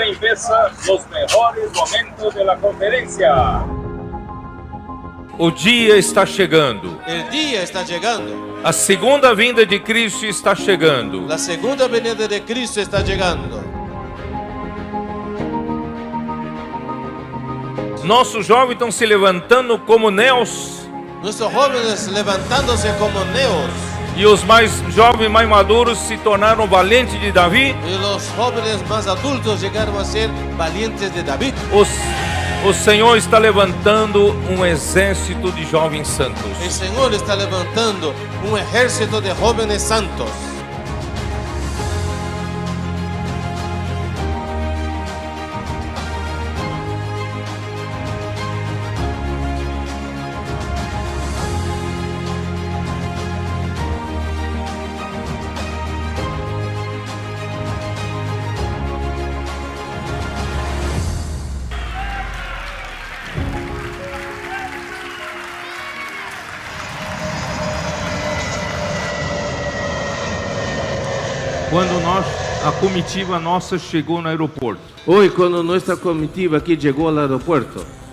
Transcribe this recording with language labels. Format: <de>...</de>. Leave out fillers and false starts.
<es>comienza los mejores momentos de la conferencia.</es> <pt>O dia está chegando.</pt> <es>El día está llegando.</es> <pt>A segunda vinda de Cristo está chegando.</pt> <es>La segunda venida de Cristo está llegando.</es> <pt>Nossos jovens estão se levantando como neos.</pt> <es>Nuestros jóvenes levantándose como neos.</es> <pt>E os mais jovens, mais maduros, se tornaram valentes de Davi.</pt> <es>Y los jóvenes más adultos llegaron a ser valientes de David.</es> <pt>O Senhor está levantando um exército de jovens santos.</pt> <es>El Señor está levantando un ejército de jóvenes santos.</es> <pt>Quando a comitiva nossa chegou no aeroporto,</pt> <es>Hoy, cuando nuestra comitiva aquí llegó al aeropuerto,</es>